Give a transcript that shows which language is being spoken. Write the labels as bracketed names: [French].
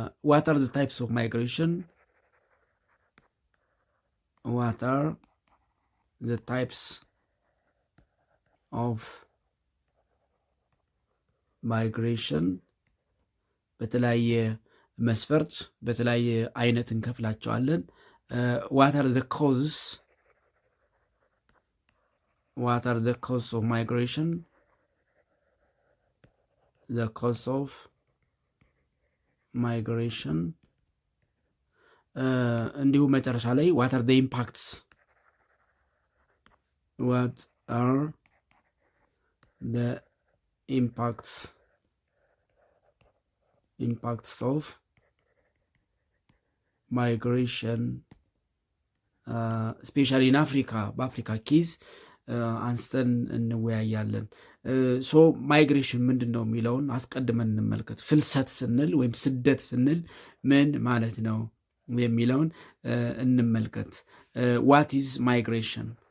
[English] What are the types of migration? What are the types of migration? [Amharic] በተለያየ መስፈርት በተለያየ አይነት እንከፍላቸዋለን። [English] What are the causes? What are the causes of migration? The cause of migration. [Amharic] እንዲሁም መጨረሻ ላይ [English] what are the impacts? What are the impacts of migration especially in Africa? [Amharic] በአፍሪካ ኬዝ አንስተን እንወያያለን። ሶ ማይግሬሽን ምንድን ነው የሚለውን አስቀድመን እንመልከት። ፍልሰት ስንል ወይም ስደት ስንል ምን ማለት ነው የሚለውን እንመልከት። [English] ዋት ኢዝ ማይግሬሽን?